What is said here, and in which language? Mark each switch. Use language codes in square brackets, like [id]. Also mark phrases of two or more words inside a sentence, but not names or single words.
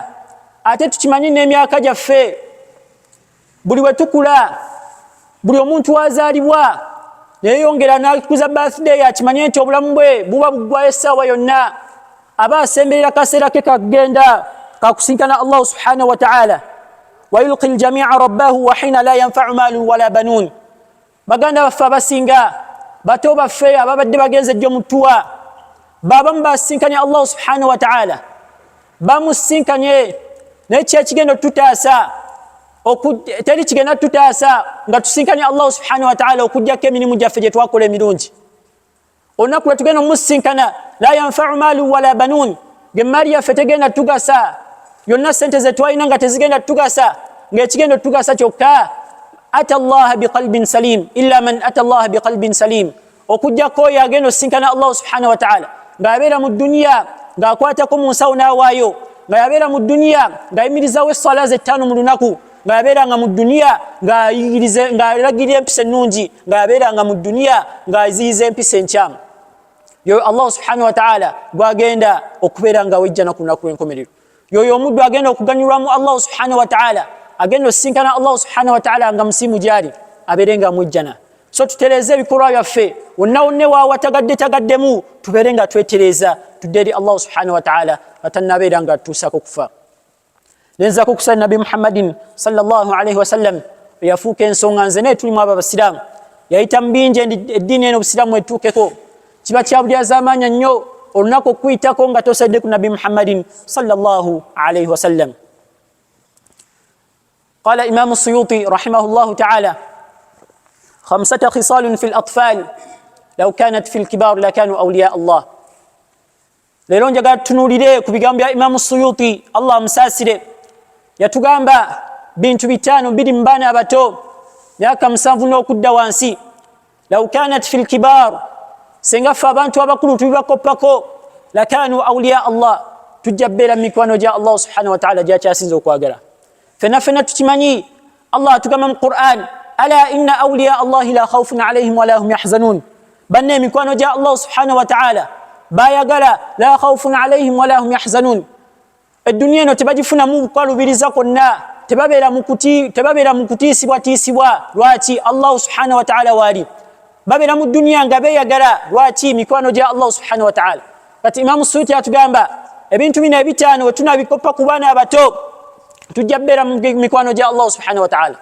[lg] Ate tukimanye n'emyaka gyaffe buli we tukula, buli omuntu wazaalibwa neyongera n'akuza birthday, akimanye nti obulamu bwe buba buggwayo essaawa yonna, aba asemberera kaseera ke kagenda kakusinkana [ar] الله سبحانه وتعالى. ويلقى الجامع ربه وحين لا ينفع مال ولا بنون. [lg] Baganda baffe abasinga, bato baffe ababadde bagenze ejjo mutuwa, babamu basinkanye [ar] الله سبحانه وتعالى, [lg] bamusinkanye n'ekyo ekigenda tutaasa teri kigenda tutaasa nga tusinkanye [ar] الله سبحانه وتعالى [lg] okugyako emirimu gyaffe gye twakola emirungi. Olunaku lwe tugenda omusinkana, [ar] لا ينفع مال ولا بنون, [lg] ng'emmaali yaffe tegenda tugasa, yonna sente ze twalina nga tezigenda tugasa, ng'ekigenda tugasa kyokka [ar] أتى الله بقلب سليم, إلا من أتى الله بقلب سليم, [lg] okugyako oyo agenda osinkana [ar] الله سبحانه وتعالى [lg] ng'abeera mu dunya ng'akwatako mu nsawo n'awaayo, nga yabeera mu dunya ng'ayimirizawo essala ze 5 mu lunaku, nga yabeeranga mu dunya ng'alagirira empisa ennungi, nga yabeeranga mu dunya ng'aziyiza empisa enkyamu. Yoyo [ar] الله سبحانه وتعالى [lg] gwagenda okubeera nga wejjana ku lunaku lw'enkomerero. Yoyo omuddu agenda okuganyulwamu [ar] الله سبحانه وتعالى, [lg] agenda osinkana [ar] الله سبحانه وتعالى [lg] nga musiimu gyali, abeere nga mwejjana. So tutereeze ebikolwa byaffe, wonna watagadde tubeere nga twetereeza tudde eri [ar] الله سبحانه وتعالى [lg] batannabeera nga tutuusako kufa. Nenzako kusala [ar] نبي محمد صلى الله عليه وسلم [lg] yafuuka ensonga nze naye tulimu abo abasiraamu, yayita mu bingi eddiini eno obusiraamu etuukeko. Kiba kyabulyaza amaanyi nnyo olunaku okuyitako nga tosadde ku [ar] نبي محمد صلى الله عليه وسلم. قال إمام السيوطي رحمه الله تعالى: 5 خصال في الأطفال لو كانت في الكبار لكانوا أولياء الله. [lg] Lero njagala tunuulire ku bigambo bya Imam Suyuti, Allah amusaasire. Yatugamba bintu 5 biri mu baana abato myaka 7 n'okudda wansi. [ar] لو كانت في الكبار, [lg] senga ffe abantu abakulu tubibakoppako, [ar] لكانوا أولياء الله, [lg] tujja bbeera mu mikwano gya [ar] الله سبحانه وتعالى [lg] gy'akyasinza okwagala. Ffenna tukimanyi Allah atugamba mu Qur'an: [ar] ألا إن أولياء الله لا خوف عليهم ولا هم يحزنون. [lg] Banne emikwano gya [ar] الله سبحانه وتعالى [lg] bayagala [ar] لا خوف عليهم ولا هم يحزنون. [lg] Eddunya eno tebagifunamu bukwalubiriza kwonna, tebabeera mu kutiisibwa. Lwaki? [ar] الله سبحانه وتعالى [lg] waali. Babeera mu dunya nga beeyagala. Lwaki? mikwano gya [ar] الله سبحانه وتعالى. [lg] Kati Imam Suyuti atugamba ebintu bino 5 we tunabikoppa ku baana abato tujja bbeera mu mikwano gya [ar] الله سبحانه وتعالى.